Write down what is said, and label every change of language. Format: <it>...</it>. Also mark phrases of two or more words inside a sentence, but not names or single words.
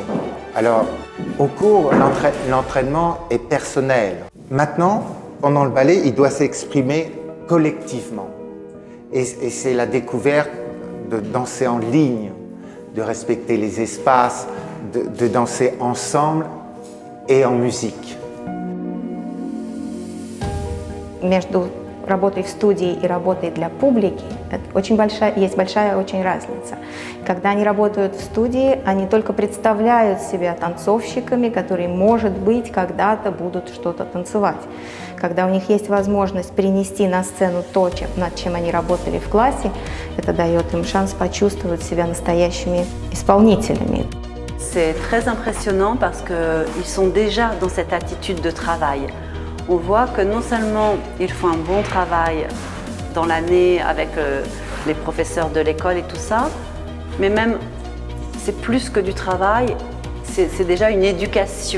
<fr>Alors, au cours, l'entraînement est personnel. Maintenant, pendant le ballet, il doit s'exprimer collectivement. Et c'est la découverte de danser en ligne, de respecter les espaces, de danser ensemble et en musique.</fr> <ru>Между работой в студии и работой для публики есть большая очень разница. Когда они работают в студии, они только представляют себя танцовщиками, которые, может быть, когда-то будут что-то танцевать. Когда у них есть возможность перенести на сцену то, над чем они работали в классе, это дает им шанс почувствовать себя настоящими исполнителями.</ru> <fr>C'est très impressionnant parce qu'ils sont déjà dans cette attitude de travail. On voit que non seulement ils font un bon travail dans l'année avec les professeurs de l'école et tout ça, mais même c'est plus que du travail, c'est déjà une éducation.</fr>